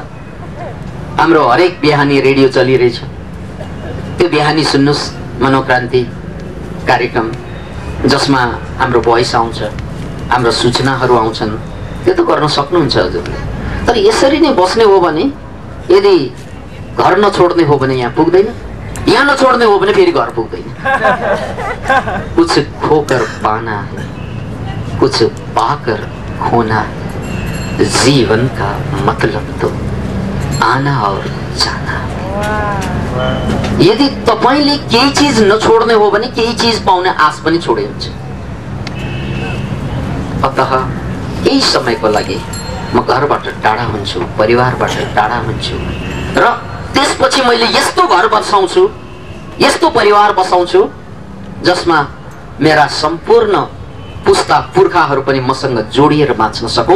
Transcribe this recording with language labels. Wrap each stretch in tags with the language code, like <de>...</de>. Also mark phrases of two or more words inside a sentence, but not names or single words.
<ne>हाम्रो हरेक बिहानी रेडियो चलिरहेछ, त्यो बिहानी सुन्नुहोस् मनोक्रान्ति कार्यक्रम, जसमा हाम्रो भोइस आउँछ, हाम्रो सूचनाहरू आउँछन्। त्यो त गर्न सक्नुहुन्छ हजुरले। तर यसरी नै बस्ने हो भने, यदि घर नछोड्ने हो भने यहाँ पुग्दैन, यहाँ नछोड्ने हो भने फेरि घर पुग्दैन।</ne> <hi>कुछ खोकर पाना है, कुछ पाकर खोना, जीवन का मतलब तो आना और जाना।</hi> <ne>यदि तपाईले केही चीज नछोड्ने हो भने केही चीज पाउने आश पनि छोडे हुन्छ। अतः केही समयको लागि म घरबाट टाढा हुन्छु, परिवारबाट टाढा हुन्छु र त्यसपछि मैले यस्तो घर बसाउँछु, यस्तो परिवार बसाउँछु जसमा मेरा सम्पूर्ण पुस्ता पुर्खाहरू पनि मसँग जोडिएर बाँच्न सकौं।</ne>